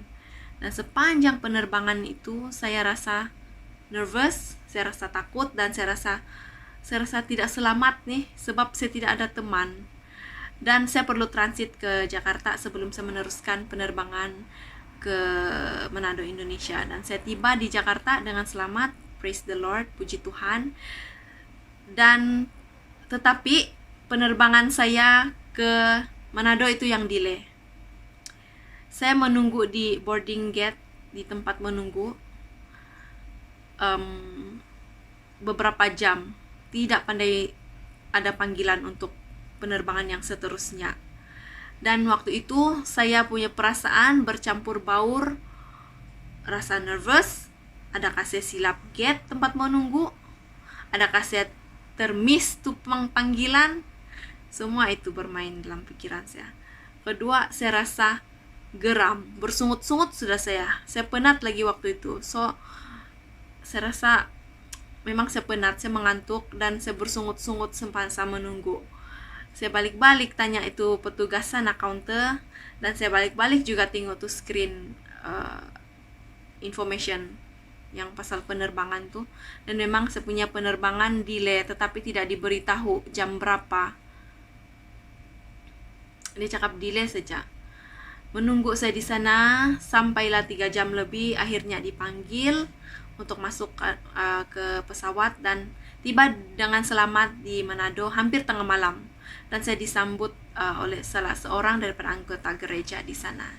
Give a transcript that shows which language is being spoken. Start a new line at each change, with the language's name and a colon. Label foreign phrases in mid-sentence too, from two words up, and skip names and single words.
Malay: Dan sepanjang penerbangan itu saya rasa nervous, saya rasa takut, dan saya rasa tidak selamat nih, sebab saya tidak ada teman. Dan saya perlu transit ke Jakarta sebelum saya meneruskan penerbangan ke Manado, Indonesia. Dan saya tiba di Jakarta dengan selamat,
English: praise the Lord,
Malay: puji Tuhan. Dan tetapi penerbangan saya ke Manado itu yang delay. Saya menunggu di
English: boarding gate,
Malay: di tempat menunggu beberapa jam. Tidak pandai ada panggilan untuk penerbangan yang seterusnya. Dan waktu itu saya punya perasaan bercampur baur, rasa nervous, adakah saya silap gate tempat menunggu, adakah saya termiss tuh panggilan. Semua itu bermain dalam pikiran saya. Kedua, saya rasa geram, bersungut-sungut sudah saya penat lagi waktu itu. So saya rasa memang saya penat, saya mengantuk, dan saya bersungut-sungut sampai saya menunggu. Saya balik-balik tanya itu petugas sana counter, dan saya balik-balik juga tengok tuh
English: screen information
Malay: yang pasal penerbangan tuh. Dan memang saya punya penerbangan delay, tetapi tidak diberitahu jam berapa. Dia cakap delay saja. Menunggu saya di sana sampailah 3 jam lebih, akhirnya dipanggil untuk masuk ke pesawat dan tiba dengan selamat di Manado hampir tengah malam. Dan saya disambut oleh salah seorang daripada anggota gereja di sana.